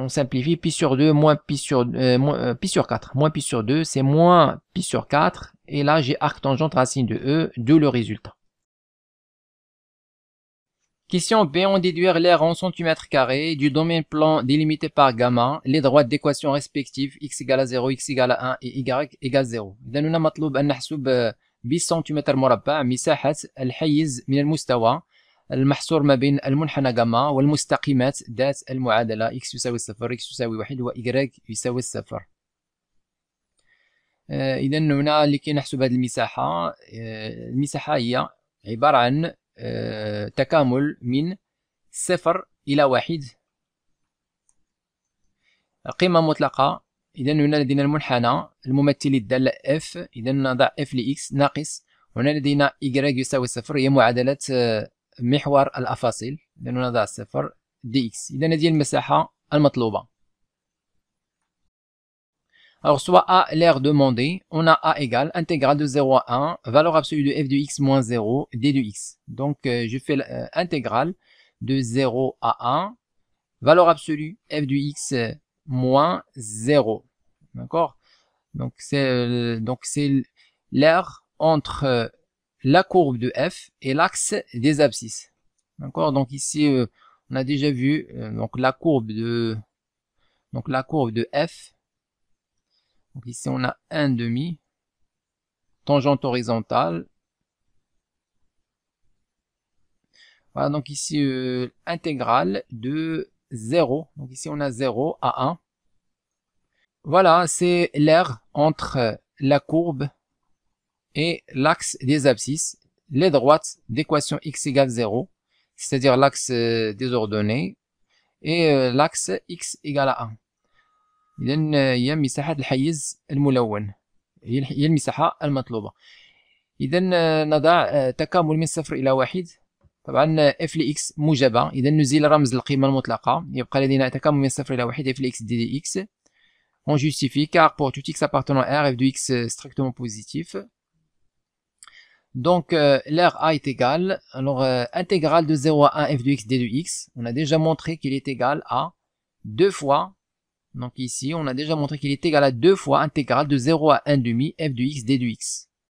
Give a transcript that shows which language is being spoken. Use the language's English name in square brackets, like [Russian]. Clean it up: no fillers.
[French] Pi sur 2 moins pi sur pi sur 4. Moins pi sur 2, c'est moins pi sur 4. Et là, j'ai arctangente racine de e, d'où le résultat. Question B, on déduire l'aire en centimètres carrés du domaine plan délimité par gamma, les droites d'équation respectives x égale à 0, x égale à 1 et y égale 0. [Arabic] إذا هنا مطلوب أن نحسب بالسنتيمتر مربع مساحة الحيز من المستوى المحصور ما بين المنحنى جاما والمستقيمات ذات المعادلة x يساوي 0 x يساوي 1 و y يساوي 0. إذا هنا لكي نحسب هذه المساحة، المساحة هي عبارة عن تكامل من 0 إلى 1 قيمة مطلقة. إذا هنا لدينا المنحنى الممثل الدالة f، إذا نضع f لx ناقص، هنا لدينا y يساوي 0 هي معادلة محور الأفاصيل، إذا نضع 0 dx. إذا هذه المساحة المطلوبة. [French] Alors, soit A, l'aire demandée, on a A égale intégrale de 0 à 1, valeur absolue de f de x moins 0, d de x. Donc, je fais l'intégrale de 0 à 1, valeur absolue f de x moins 0. D'accord? Donc, c'est l'aire entre la courbe de f et l'axe des abscisses. D'accord? Donc, ici, on a déjà vu donc la courbe de f. Donc ici on a 1 demi, tangente horizontale. Voilà, donc ici intégrale de 0. Donc ici on a 0 à 1. Voilà, c'est l'aire entre la courbe et l'axe des abscisses, les droites d'équation x égale 0, c'est-à-dire l'axe des ordonnées, et l'axe x égale à 1. [Arabic] إذا هي مساحة الحيز الملون، هي المساحة المطلوبة. إذا نضع تكامل من 0 إلى 1. طبعا f لx موجبة، إذا نزيل رمز القيمة المطلقة، يبقى لدينا تكامل من 0 إلى 1 f لx d dx. [French] On justifie car pour tout x appartenant à R, f de x strictement positif. Donc l'aire A est égale, alors intégrale de 0 à 1 f de x d de x, on a déjà montré qu'il est égal à 2 fois. Donc ici, on a déjà montré qu'il est égal à 2 fois intégrale de 0 à 1 demi f de x d de x.